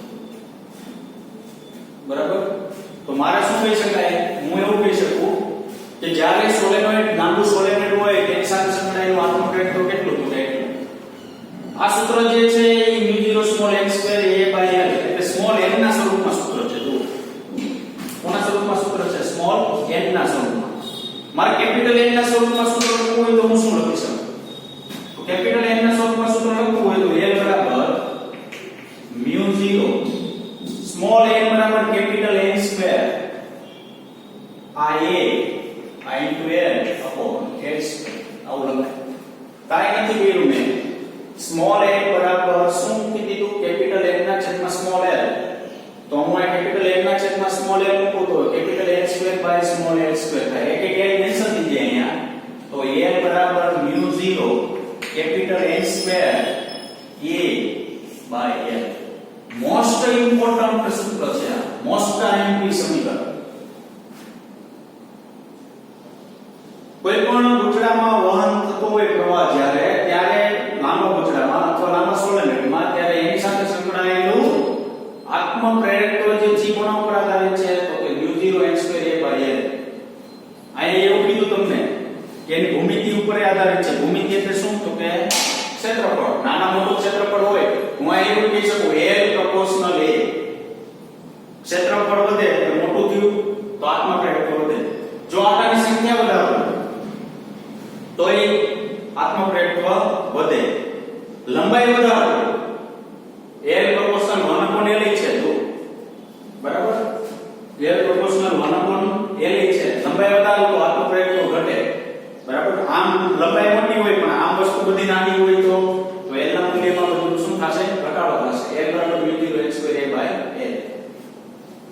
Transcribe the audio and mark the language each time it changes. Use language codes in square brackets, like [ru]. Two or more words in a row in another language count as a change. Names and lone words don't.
[gu] બરાબર તો મારે શું કહી શકાય હું એવું કહી શકું કે જ્યારે સોલેનોઇડ નાનું સોલેનોઇડ હોય તેની સાથે સંકળાયેલું આત્મપ્રેરક તો કેટલું તો કેટલું આ સૂત્ર જે છે એ [en] mu 0 small n square a by l [gu] એટલે [en] small n [gu] ના સ્વરૂપમાં સૂત્ર છે જો કોના સ્વરૂપમાં સૂત્ર છે [en] small n [gu] ના સ્વરૂપમાં મારે [en] capital N [gu] ના સ્વરૂપમાં સૂત્ર લખવું હોય તો હું શું લખી શકું તો [en] capital N [gu] ના સ્વરૂપમાં સૂત્ર લખવું હોય તો L બરાબર [en] mu 0 small n [gu] બરાબર [en] capital N square [gu] આ [en] a into l upon l square [gu] આવું લખાય કાઈ નથી કર્યું મેં [en] small n [gu] બરાબર શું મૂકી દીધું [en] capital N [gu] ના છેદમાં [en] small l [gu] તો હું આ [en] capital N [gu] ના છેદમાં [en] small l [gu] મૂકું તો [en] capital N square by small l square [gu] થાય એક એક l કેન્સલ થઈ જાય અહીંયા તો l બરાબર [en] mu 0 capital N square a by l most important [gu] સૂત્ર છે આ [en] most IMP [gu] સમીકરણ કોઈ પણ ગુંચડામાં વહન થતો હોય પ્રવાહ ત્યારે લાંબા ગુંચડામાં અથવા લાંબા સોલેનોઇડમાં ત્યારે એની સાથે સંકળાયેલું આત્મપ્રેરકત્વ જે છે કોના ઉપર આધારિત છે તો કે [en] mu 0 n square a by l [gu] અહીં એવું કીધું તમને કે એની ભૂમિતિ ઉપર આધારિત છે ભૂમિતિ એટલે શું તો કે ક્ષેત્રફળ નાના મોટું ક્ષેત્રફળ હોય હું અહીં એવું કહી શકું [en] l proportional a [gu] ક્ષેત્રફળ વધે એટલે મોટું થયું તો આત્મપ્રેરકત્વ વધે જો આટાની સંખ્યા વધારો તો એ આત્મપ્રેરકત્વ વધે લંબાઈ વધારો [en] l proportional 1 upon l [gu] છે તો બરાબર [en] l proportional 1 upon l [gu] છે લંબાઈ વધારો તો આત્મપ્રેરકત્વ ઘટે બરાબર આમ લંબાઈ મોટી હોય પણ આમ વસ્તુ બધી નાની હોય તો l ના મૂલ્યમાં બધું શું થશે ઘટાડો થશે l બરાબર [en] mu 0 n square a by l